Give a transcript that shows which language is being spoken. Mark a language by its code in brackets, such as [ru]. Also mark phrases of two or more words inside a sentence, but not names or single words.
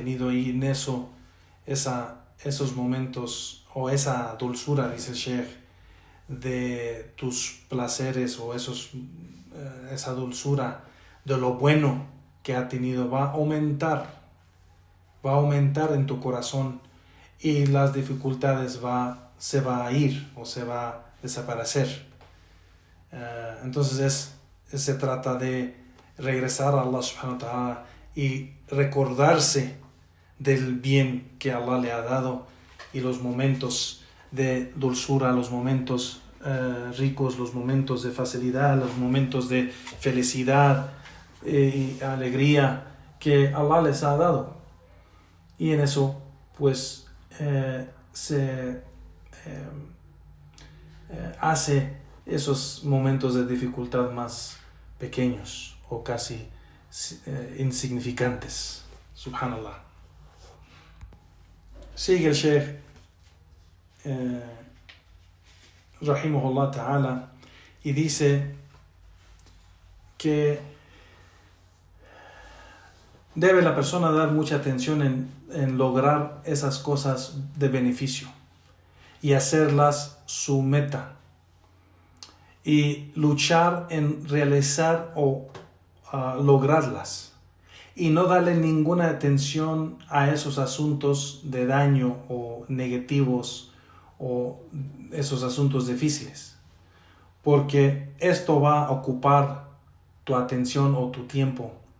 [es] tenido ahí en eso, esos momentos o esa dulzura, dice el Sheikh, de tus placeres o esa dulzura de lo bueno que ha tenido va a aumentar en tu corazón y las dificultades se va a ir o se va a desaparecer. Entonces se trata de regresar a Allah [ar] سبحانه وتعالى [es] y recordarse del bien que Allah le ha dado y los momentos de dulzura, los momentos ricos, los momentos de facilidad, los momentos de felicidad y alegría que Allah les ha dado. Y en eso pues se hace esos momentos de dificultad más pequeños o casi insignificantes. Subhanallah. Sigue el Sheikh [ar] رحمه الله تعالى [es] y dice que debe la persona dar mucha atención en lograr esas cosas de beneficio y hacerlas su meta y luchar en realizar o lograrlas y no darle ninguna atención a esos asuntos de daño o negativos o esos asuntos difíciles, porque esto va a ocupar tu atención o tu tiempo